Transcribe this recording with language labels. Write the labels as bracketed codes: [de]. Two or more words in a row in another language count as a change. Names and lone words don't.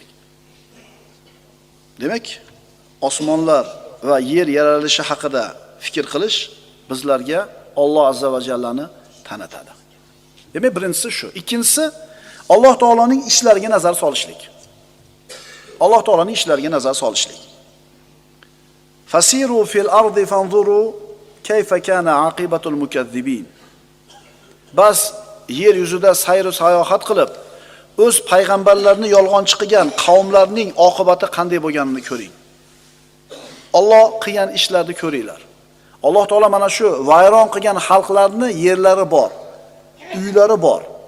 [uz] Demak, osmonlar va yer yaralishi haqida fikr qilish bizlarga Alloh azza va jallani tanitadi. Demak, birinchisi shu. Ikkinchisi, Alloh taoloning ishlariga nazar solishlik. Alloh taoloning ishlariga nazar solishlik. [ar] فسيروا في الأرض فانظروا كيف كان عاقبة المكذبين. [uz] Bas yer yuzida sayr va sayohat qilib, o'z payg'ambarlarini yolg'onchi qilgan qavmlarning oqibati qanday bo'lganini ko'ring. Alloh qilgan ishlarni ko'ringlar. Alloh taolo mana shu vayron qilgan xalqlarni yerlari bor, uylari bor.